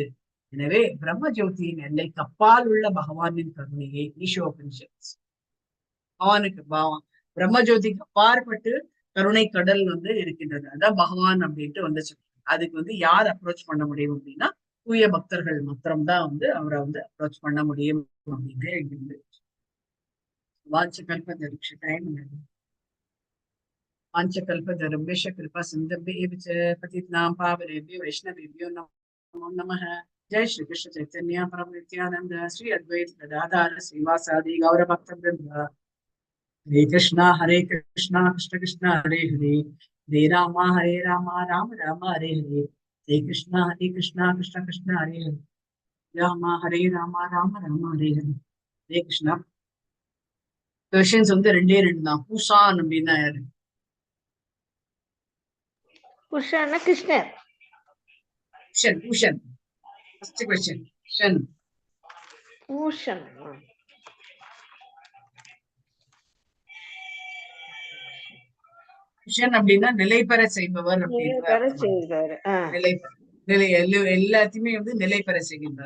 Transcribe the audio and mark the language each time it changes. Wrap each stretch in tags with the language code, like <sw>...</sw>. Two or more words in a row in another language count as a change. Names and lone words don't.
<ta>எனவே பிரம்ம ஜோதியின் எல்லைக்கு அப்பால் உள்ள பகவானின் கருணையை ஈஷோபனிஷத் பகவானுக்கு பிரம்ம ஜோதிக்கு அப்பாற்பட்டு கருணை கடல் வந்து இருக்கின்றது. அதான் பகவான் அப்படின்ட்டு வந்து அதுக்கு வந்து யார் அப்ரோச் பண்ண முடியும் அப்படின்னா தூய பக்தர்கள் மாத்திரம்தான் வந்து அவரை வந்து அப்ரோச் பண்ண முடியும் அப்படின்னு</ta> <sa>वाञ्छाकल्पतरुभ्यश्च कृपा सिन्धुभ्यः पतितानां पावनेभ्यो वैष्णवेभ्यो नमो नमः। जय श्री कृष्ण चैतन्य प्रभु नित्यानंद श्री अद्वैत गदाधर श्रीवासादि गौर भक्तवृंद। हरे कृष्ण कृष्ण कृष्ण हरे हरे, हरे राम राम राम हरे हरे, हरे कृष्ण कृष्ण कृष्ण हरे हरे, राम राम हरे हरे, हरे कृष्ण।</sa> <ta>क्वेश्चंस வந்து ரெண்டே ரெண்டு தான். பூசான் அப்படின்னா யாரு? புருஷான்னா கிருஷ்ணர். பூஷன்.</ta> <en>First question.</en> <ta>பூஷன். பூஷன் அப்படின்னா நிலை பெற செய்பவர் எல்லாத்தையுமே வந்து நிலை பெற செய்கின்றார்.</ta>